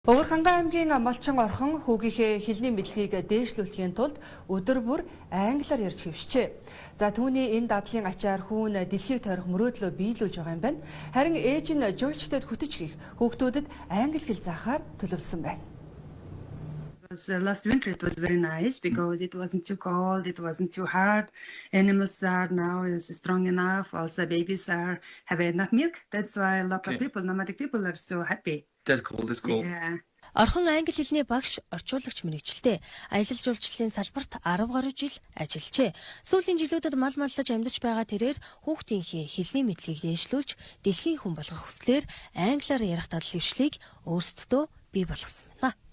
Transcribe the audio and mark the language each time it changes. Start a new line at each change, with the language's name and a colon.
Mongolian: Богор Хангай аймгийн Малчин орхон хүүгийнхээ хэлний мэдлэгийг дээшлүүлэхийн тулд өдөр бүр англиар ярьж хэвшжээ. За түүний энэ дадлын ачаар хүүн дэлхийг тойрох мөрөөдлөө биелүүлж байгаа юм байна. Харин ээж нь жуулчдад хүтэж хийх хүүхдүүдэд англи хэл заахаар төлөвлөсөн байна.
English: Last winter it was very nice because it wasn't too cold, it wasn't too hard. Animals are now is strong enough. Also babies have enough milk. That's why a lot of people, nomadic people, are so happy. That's cool. That's cool. Yeah.
Mongolian: Орхон англи хэлний багш, орчуулагч мэргэжилтэй аялал жуулчлалын салбарт 10 гаруй жил ажиллажээ. Сүүлийн жилүүдэд мал маллаж амьдарч байгаа тэрээр хүүхдийнхээ хэлний мэдлэгийг дээшлүүлж, дэлхийн хүн болгох хүслээр англиар ярих дадал хвшлийг өөрсдөө бий болгосон байна.